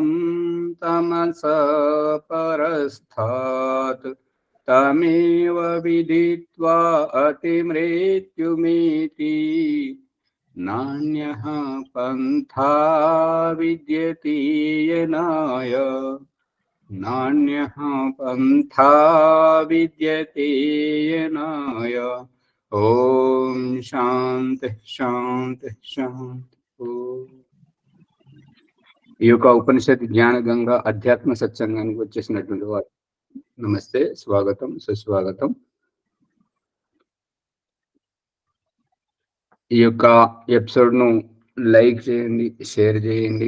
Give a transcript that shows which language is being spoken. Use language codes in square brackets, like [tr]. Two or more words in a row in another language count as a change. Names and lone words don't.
[sa] तमसः परस्तात् तमेव विदित्वा अतिमृत्युमिति नान्यः पन्था विद्यते येनाय नान्यः पन्था विद्यते येनाय। ఓం శాంతి శాంతి శాంతి. [te] ఈ యొక్క ఉపనిషత్ జ్ఞాన గంగా అధ్యాత్మ సత్సంగానికి వచ్చేసినటువంటి వారు నమస్తే, స్వాగతం, సుస్వాగతం. ఈ యొక్క ఎపిసోడ్ ను లైక్ చేయండి, షేర్ చేయండి.